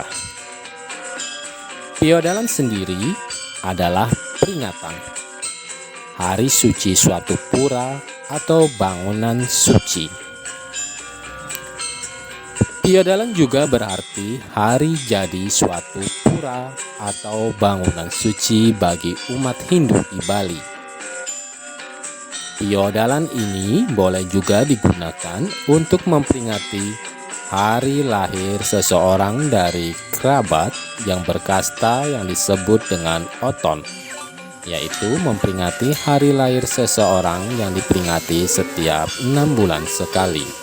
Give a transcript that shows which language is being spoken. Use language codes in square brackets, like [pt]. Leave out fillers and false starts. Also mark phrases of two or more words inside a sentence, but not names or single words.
[id] Piodalan sendiri adalah peringatan hari suci suatu pura atau bangunan suci. Piodalan juga berarti hari jadi suatu pura atau bangunan suci bagi umat Hindu di Bali. Piodalan ini boleh juga digunakan untuk memperingati hari lahir seseorang dari kerabat yang berkasta yang disebut dengan Oton, yaitu memperingati hari lahir seseorang yang diperingati setiap 6 bulan sekali.